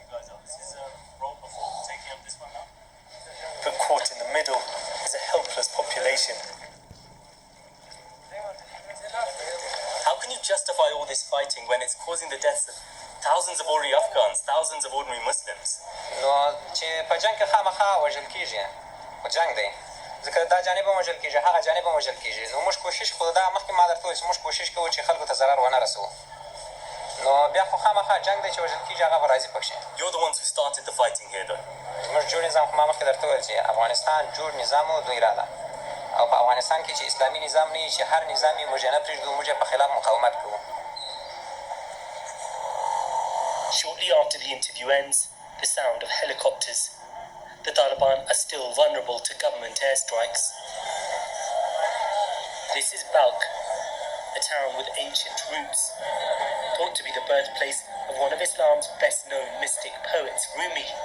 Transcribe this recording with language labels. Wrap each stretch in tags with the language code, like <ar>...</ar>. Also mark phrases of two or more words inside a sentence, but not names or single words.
<en>But caught in the middle is a helpless population. How can you justify all this fighting when it's causing the deaths of thousands of ordinary Afghans, thousands of ordinary Muslims?</en> <ps>نو چې په جنګ کې خامخا وژل کېږي په جنګ دی ځکه دا جانب هم وژل کېږي هغه جانب هم وژل کېږي نو موږ کوشش خو دا مخکې ما درته وویل چې موږ کوشش کوو چې خلکو ته ضرر ونه رسوو نو بیا خو خامخا جنګ دی چې وژل کېږي هغه به راځي پکښې.</ps> <en>You're the ones who started the fighting here though.</en> <ps>زموږ جوړ نظام خو ما مخکې درته وویل چې افغانستان جوړ نظام و دوی راله او په افغانستان کې چې اسلامي نظام نه وي چې هر نظام یې موږ یې نه پرېږدو موږ یې په خلاف مقاومت کوو.</ps> <en>Shortly after the interview ends, the sound of helicopters. The Taliban are still vulnerable to government airstrikes. This is Balkh, a town with ancient roots, thought to be the birthplace of one of Islam's best-known mystic poets, Rumi.</en>